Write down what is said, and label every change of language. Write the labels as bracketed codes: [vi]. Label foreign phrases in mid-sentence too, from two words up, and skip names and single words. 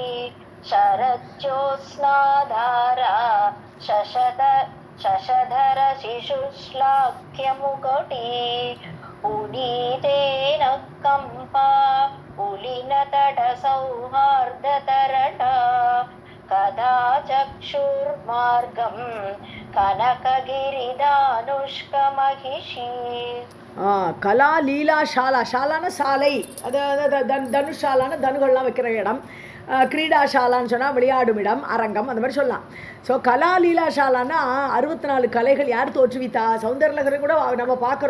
[sa] शरज्योत्स्नाधारा शशधर शिशुश्लाघ्यमुकुटी उदीतेन कम्पा पुलिनतटसौहार्दतरणा कदा चक्षुर्मार्गं कनकगिरिदानुष्कमहिषी. [ta] கலா லீலா ஷாலா, ஷாலான சாலை, அது தனுஷாலான தனுகள்லாம் வைக்கிற இடம். கிரீடாஷாலான்னு சொன்னால் விளையாடும் இடம், அரங்கம், அந்த மாதிரி சொல்லலாம். ஸோ கலா லீலா ஷாலானா 64 கலைகள் யார் தோற்றுவித்தா? சௌந்தரலகரை கூட நம்ம பார்க்குறோம்.